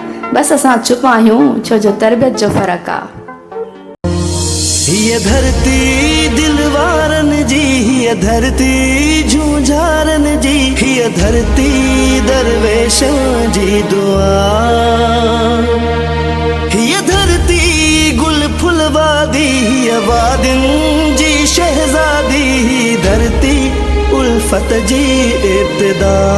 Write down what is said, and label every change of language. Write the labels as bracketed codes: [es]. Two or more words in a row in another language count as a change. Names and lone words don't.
[sd] बस असां चुप आहियूं छो जो तरबियत जो फ़र्क़ु आहे। ये धरती दिलवारन जी, ये धरती झूझारन जी, ये धरती दरवेशों जी दुआ, ये धरती गुल फुलवादी, ये वादिन जी शहजादी, धरती उल्फत जी इब्तिदा।